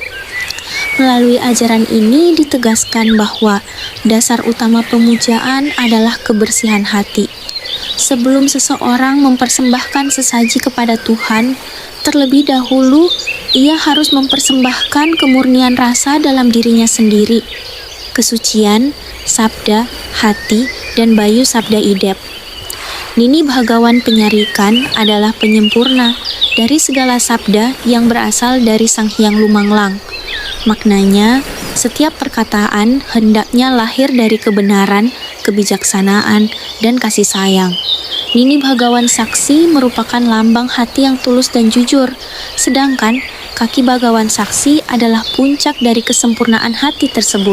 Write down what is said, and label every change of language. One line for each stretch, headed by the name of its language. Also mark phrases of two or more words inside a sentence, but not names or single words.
Indonesian: Melalui ajaran ini ditegaskan bahwa dasar utama pemujaan adalah kebersihan hati. Sebelum seseorang mempersembahkan sesaji kepada Tuhan, terlebih dahulu ia harus mempersembahkan kemurnian rasa dalam dirinya sendiri. Kesucian, sabda, hati, dan bayu sabda idep. Nini Bhagawan Penyarikan adalah penyempurna dari segala sabda yang berasal dari Sang Hyang Lumanglang. Maknanya, setiap perkataan hendaknya lahir dari kebenaran, kebijaksanaan, dan kasih sayang. Nini Bhagawan Saksi merupakan lambang hati yang tulus dan jujur, sedangkan kaki Bhagawan Saksi adalah puncak dari kesempurnaan hati tersebut.